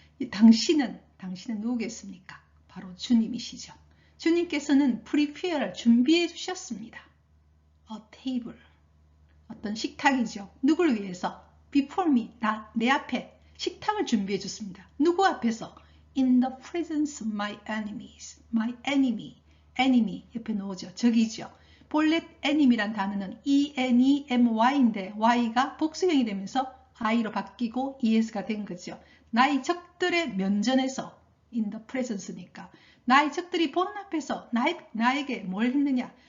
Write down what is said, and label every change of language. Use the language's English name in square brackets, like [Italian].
[Korean] 당신은 누구겠습니까? 바로 주님이시죠. 주님께서는 prepare를 준비해 주셨습니다. [English] A table, [Korean] 어떤 식탁이죠. 누구를 위해서? [English] Before me, [Korean] 내 앞에 식탁을 준비해 줬습니다. 누구 앞에서? [English] In the presence of my enemies. [Korean] My enemy 옆에 놓으죠. 적이죠. 본래 enemy란 단어는 E-N-E-M-Y인데 Y가 복수형이 되면서 I로 바뀌고 ES가 된 거죠. 나의 적들의 면전에서 [English] in the presence [Korean] 니까 나의 적들이 보는 앞에서 나에게 뭘 했느냐?